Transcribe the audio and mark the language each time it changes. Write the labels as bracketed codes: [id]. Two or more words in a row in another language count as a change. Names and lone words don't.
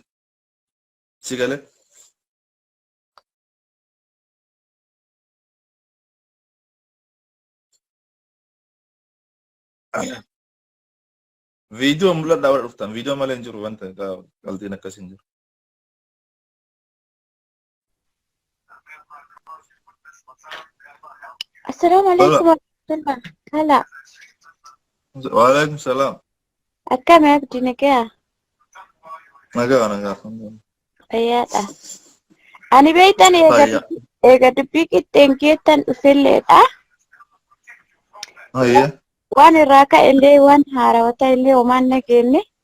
[om] Sigale. Video mul'adhaa warra dhuftan video malee hin jiru wanta qaltiin akkasii hin jiru. [ar] السلام عليكم ورحمة الله kala. وعليكم السلام. [om] Akkam abdi nagaa. Nagaa. Fayyaadha. Ani beektan eega dubbii qixxeen geettan dhufelleedha. waan irraa ka'e illee waan haarawata illee homaan nageenye.